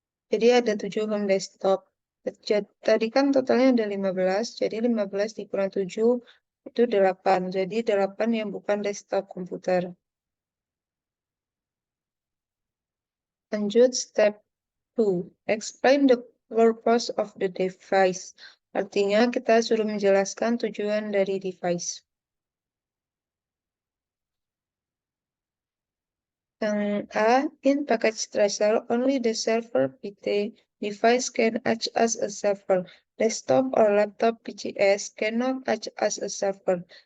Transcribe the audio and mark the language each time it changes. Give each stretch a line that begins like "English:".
Indonesian: Jadi ada 7 home desktop. Tadi kan totalnya ada 15. Jadi 15 dikurang 7 itu 8. Jadi 8 yang bukan desktop komputer. Lanjut step 2.
English: Explain the purpose of the device.
Indonesian: Artinya kita suruh menjelaskan tujuan dari device. Yang A,
English: in package tracer, only the server PT device can act as a server. Desktop or laptop PCS cannot act as a server.